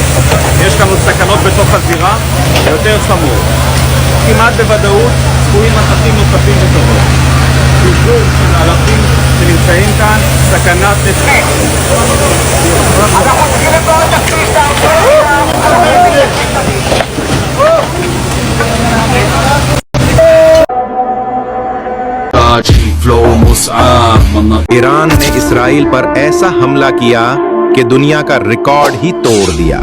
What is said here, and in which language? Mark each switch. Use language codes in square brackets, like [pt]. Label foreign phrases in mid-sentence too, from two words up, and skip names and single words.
[he] יש לנו סכנות בתוך הזירה, ויותר חמור. כמעט בוודאות צפויים מתחים נוספים בקרוב. פיזור של אלפים שנמצאים כאן, סכנת נפשות. אנחנו צריכים לפה את הכביש, [hi] ईरान ने इसराइल पर ऐसा हमला किया कि दुनिया का रिकॉर्ड ही तोड़ दिया।